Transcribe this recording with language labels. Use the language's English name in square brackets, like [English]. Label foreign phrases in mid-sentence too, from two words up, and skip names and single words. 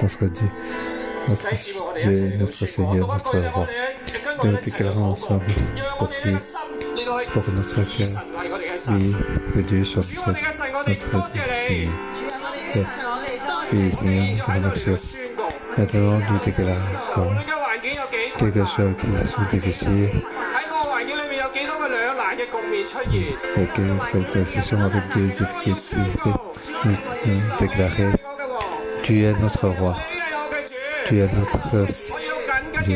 [Cantonese] 弟兄姊妹，我哋一齊嚟到宣告，讀一句我哋跟我哋一齊嚟禱告，讓我哋嘅心嚟到去以神為我哋嘅神，主我哋嘅神，我哋多謝你。 [French] Oui, Seigneur, nous te remercions. Maintenant, nous déclarons, quel que soit le difficile, et quelle soit la situation avec des difficultés, nous déclarons, tu es notre roi, tu es notre Dieu.